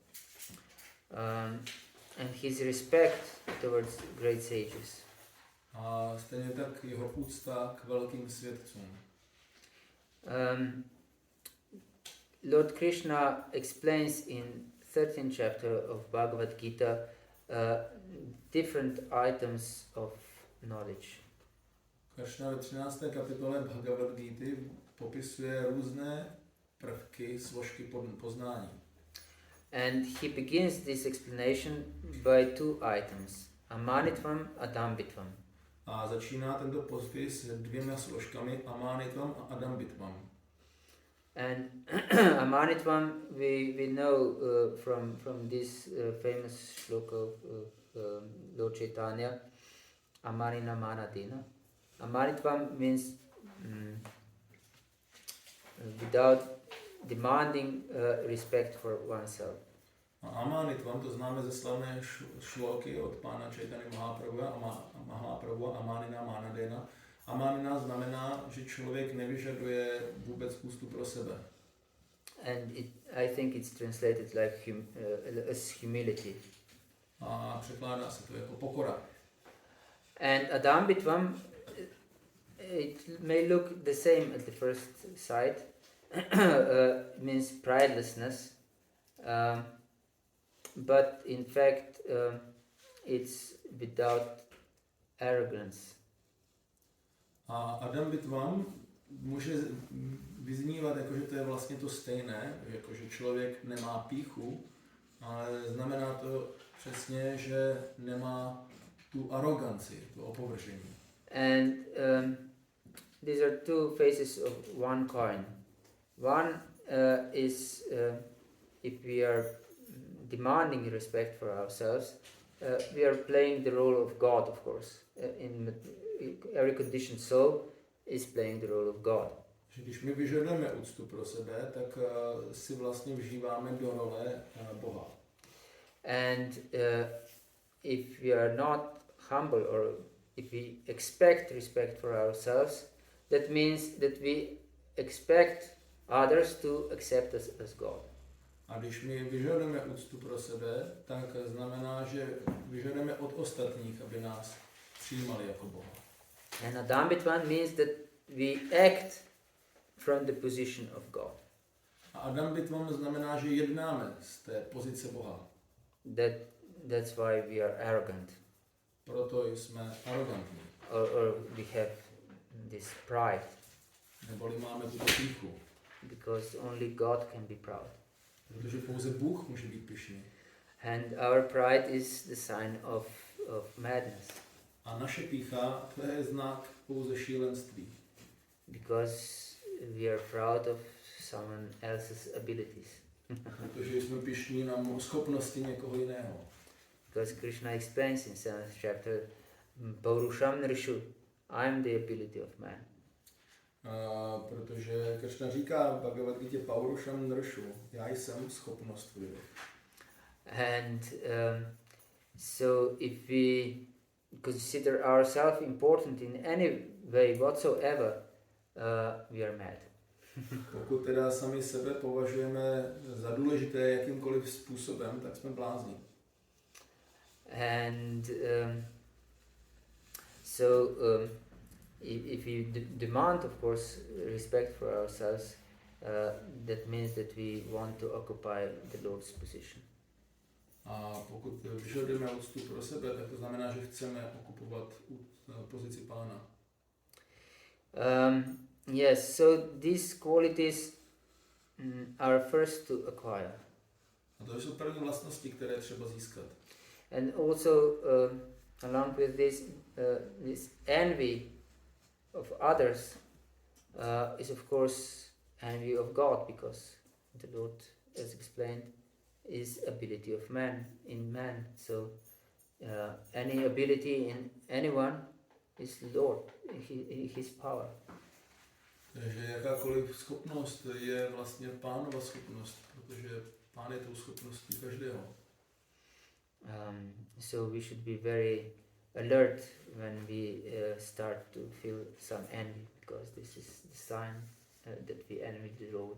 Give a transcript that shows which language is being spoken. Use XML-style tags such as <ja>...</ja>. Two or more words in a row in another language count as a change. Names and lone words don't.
<en>And his respect towards great sages.</en> <cs>A stejně tak jeho úcta k velkým svědcům.</cs> <en>Lord Krishna explains in 13th chapter of Bhagavad-Gita different items of knowledge.</en> <cs>Krishna ve 13. kapitole Bhagavad-Gity popisuje různé prvky, složky poznání.</cs> <en>And he begins this explanation by two items,</en> <sa>amanitvam, adambitvam.</sa> <cs>A začíná tento popis s dvěma složkami, amanitvam a adambitvam.</cs> <en>And amanitvam we know from this famous shloka of Lord Chaitanya,</en> <sa>amanina manadina.</sa> <en>Amanitvam means without demanding respect for oneself.</en> <cs>A amanitvam to známe ze slavné šloky od pána Chaitanya Mahaprabhu,</cs> <sa>amanina manadena.</sa> <cs>Amanina znamená, že člověk nevyžaduje vůbec úctu pro sebe.</cs> <en>And I think it's translated like as humility.</en> <cs>A překládá se to jako pokora.</cs> <en>And adambitvam, it may look the same at the first sight. Means pridelessness, but in fact it's without arrogance.</en> <cs>A adambitvam může vyznívat jako, že to je vlastně to stejné, jako že člověk nemá pýchu, ale znamená to přesně, že nemá tu aroganci, tu opovržení.</cs> <en>And these are two faces of one coin. One is if we are demanding respect for ourselves, we are playing the role of God, of course. In every conditioned soul is playing the role of God.</en> <cs>Když my vyžadujeme úctu pro sebe, tak si vlastně vžíváme do role Boha.</cs> <en>And if we are not humble, or if we expect respect for ourselves, that means that we expect others to accept us as God.</en> <cs>A když my vyžadujeme úctu pro sebe, tak znamená, že vyžadujeme od ostatních, aby nás přijímali jako Boha.</cs> <en>And adambitvam means that we act from the position of God.</en> <cs>A adambitvam znamená, že jednáme z té pozice Boha.</cs> <en>That's why we are arrogant.</en> <cs>Proto jsme arrogantní.</cs> <en>Or we have this pride.</en> <cs>Neboli máme tuto pýchu.</cs> <en>Because only God can be proud.</en> <cs>Protože pouze Bůh může být pyšný.</cs> <en>And our pride is the sign of madness.</en> <cs>A naše pýcha, to je znak pouze šílenství.</cs> <en>Because we are proud of someone else's abilities.</en> <cs>Protože jsme pyšní na schopnosti někoho jiného.</cs> <en>Because Krishna explains in 7th chapter,</en> <sa>Paurusham Nrishu,</sa> <en>I am the ability of man.</en> <cs>Protože Krishna říká v Bhagavad-gitě</cs> <sa>Paurusham Nrshu,</sa> <cs>já jsem schopnost lidu.</cs> <en>And so if we consider ourselves important in any way whatsoever, we are mad.</en> <cs>Pokud teda sami sebe považujeme za důležité jakýmkoliv způsobem, tak jsme blázni.</cs> <en>And if we demand, of course, respect for ourselves, that means that we want to occupy the Lord's position.</en> <cs>A pokud vyžadujeme úctu pro sebe, tak to znamená, že chceme okupovat pozici Pána.</cs> <en>Yes, so these qualities are first to acquire.</en> <cs>A to jsou první vlastnosti, které třeba získat.</cs> <en>And also, along with this envy of others is of course envy of God, because the Lord, as explained, is ability of man in man. So any ability in anyone is Lord, his power.</en> <cs>Takže jakákoliv schopnost je vlastně pánova schopnost, protože pán je tou schopností každého.</cs> <en>So we should be very alert when we start to feel some envy, because this is the sign that we envy the road.</en>